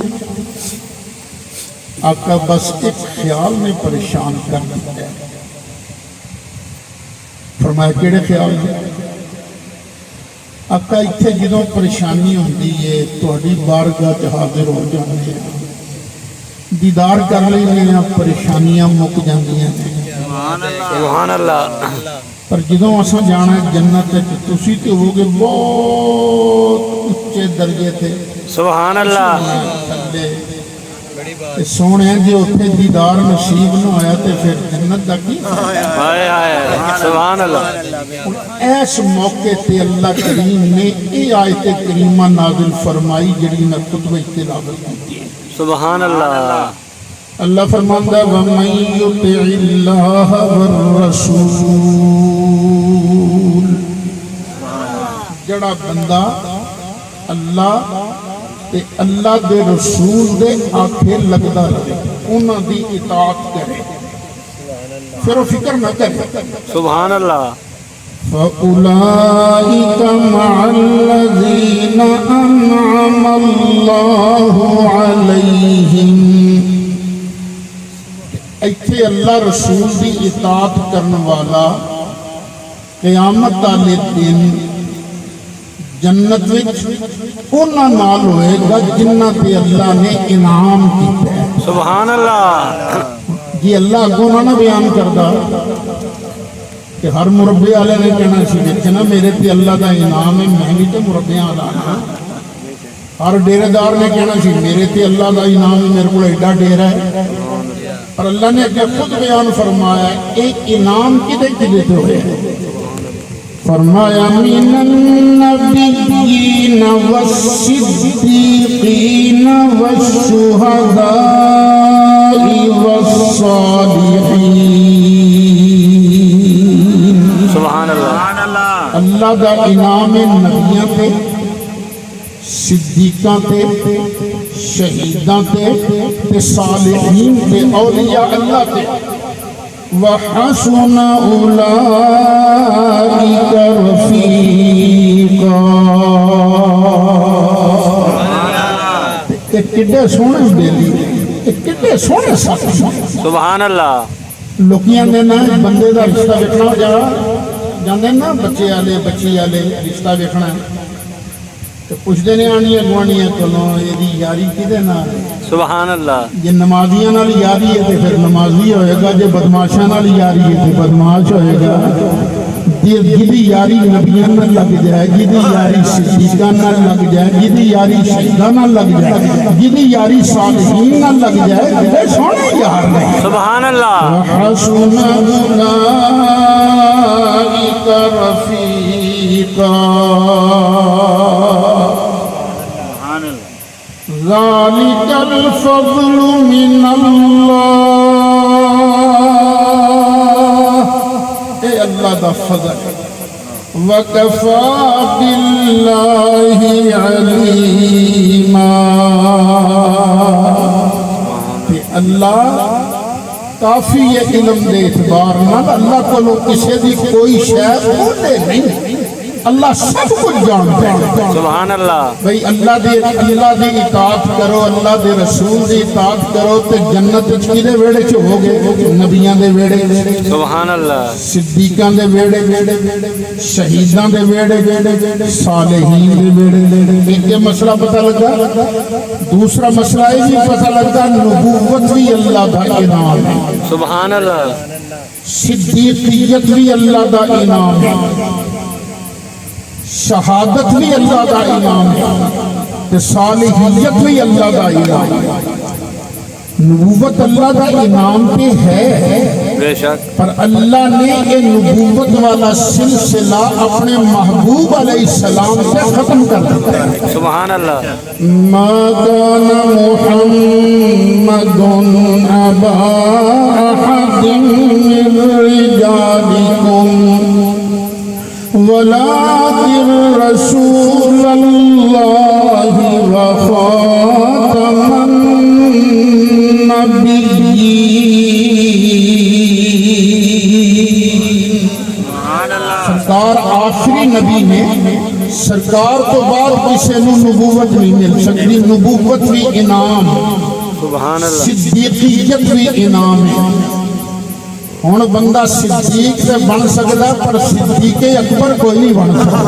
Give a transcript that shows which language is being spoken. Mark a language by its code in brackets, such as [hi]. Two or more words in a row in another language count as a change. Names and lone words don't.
[ur] آقا بس ایک خیال نے پریشان کر دیا. [pa] فرمایا کیڑے خیال نے؟ آقا اتنے جدوں پریشانی ہوتی ہے تہاڈی بارگاہ حاضر ہو جاتے ہیں دیدار کر لینے ہیں پریشانیاں مک جاندیاں ہیں. [ar] سبحان اللہ. [pa] پر جدوں اساں جانا ہے جنت تسی تے ہو گے بہت اچے درجے تے. [ar] سبحان اللہ. [pa] سونے جی اتنے دیدار نصیب نہ ہویا تے پھر جنت دا کی؟ [ar] ہائے ہائے سبحان اللہ. [pa] اس موقع تے اللہ کریم نے یہ آیت کریمہ نازل فرمائی جڑی میں خطبہ تلاوت کی. [ar] سبحان اللہ. [pa] اللہ فرماندا [ar] وَمَن يُطِعِ اللَّهَ وَالرَّسُولَ [pa] جڑا بندہ اللہ تے اللہ دے رسول دے آکھے لگدا رہے انہاں دی اطاعت کرے پھر وہ فکر نہ کرے. [ar] سبحان اللہ. فَأُولَئِكَ مَعَ الَّذِينَ أَنْعَمَ اللَّهُ عَلَيْهِمْ. [pa] ایتھے اللہ رسول دی اطاعت کرن والا قیامت والے دن جنت وچ انہاں نال ہوئے گا جنہاں تے اللہ نے انعام کیتا ہے. [ar] سبحان اللہ. [pa] یہ اللہ اگوں نہ بیان کردا کہ ہر مربے والے نے کہنا سی دیکھنا میرے تے اللہ دا انعام ہے میں بھی تے مربیاں والا ہاں. ہر ڈیرے دار نے کہنا سی میرے تے اللہ دا انعام ہے میرے کو ایڈا ڈیرا ہے. اور اللہ نے اگے خود بیان فرمایا ایک انعام کدے کدے تے ہوئے فرمایا [ar] من النبیین والصدیقین والشہداء والصالحین. سبحان اللہ. [pa] اللہ دا انعام نبیاں تے صدیقاں تے شہیداں تے صالحین تے اولیاء اللہ تے [ar] وَحَسُنَ أُولَئِكَ رَفِيقًا. [pa] کتنے سونے بیلی کتنے سونے ساتھ. [ar] سبحان اللہ. [pa] لوکیاں نے نا بندے دا رشتہ دیکھنا جا جاندے نا بچے والے بچی والے رشتہ دیکھنا تو پوچھتے نہیں آنی گوانیاں کلو یہ یاری کدے نال. [ar] سبحان اللہ. [pa] جے نمازیاں نال یاری ہے تو پھر نمازی ہوئے گا جے بدماشاں نال یاری ہے تو بدماش ہوئے گا. جدی یاری نبیاں نال لگ جائے جدی یاری صدیقاں نال لگ جائے جدی یاری شہیداں نال لگ جائے جدی یاری صالحین نال لگ جائے بڑے سونے یار نے. [ar] سبحان اللہ. وَحَسُنَ أُولَئِكَ رَفِيقًا. ذَلِكَ الْفَضْلُ مِنَ اللَّهِ. [pa] اے اللہ دا فضل. [ar] وَكَفَى بِاللَّهِ عَلِيمًا. [pa] کہ اللہ کافی ہے علم دے اعتبار نال اللہ کو کسی دی کوئی شے کھولے نہیں. [ur] اللہ سب کچھ جانتا ہے. [ar] سبحان اللہ. [pa] بھئی اللہ دی اطاعت کرو اللہ دے رسول دی اطاعت کرو تے جنت کیدے ویڑے چ ہوگے نبیاں دے ویڑے [ar] سبحان اللہ. [pa] صدیقاں دے ویڑے شہیداں دے ویڑے صالحین دے ویڑے. ایک مسئلہ پتہ لگا. دوسرا مسئلہ یہ بھی پتہ لگا نبوت بھی اللہ دا انعام ہے. [ar] سبحان اللہ. [pa] صدیقیت بھی اللہ دا انعام ہے. شہادت بھی اللہ دا انعام ہے تے صالحیت بھی اللہ دا انعام ہے. [ur] نبوت اللہ کا انعام پہ ہے، بے شک پر اللہ نے یہ نبوت والا سلسلہ اپنے محبوب [ar] علیہ السلام [ur] سے ختم کر دیا ہے۔ [ar] سبحان اللہ ما كان محمد أبا أحد من رجالكم ولكن رسول الله وخاتم النبيين۔ [pa] سرکار آخری نبی نے، سرکار تو بعد کسی نو نبوت نہیں مل سکتی، نبوت بھی انعام، [ar] سبحان اللہ [ur] صدیقیت بھی انعام ہے۔ [pa] ہن بندہ صدیق سے بن سکتا پر صدیق اکبر کوئی نہیں بن سکتا۔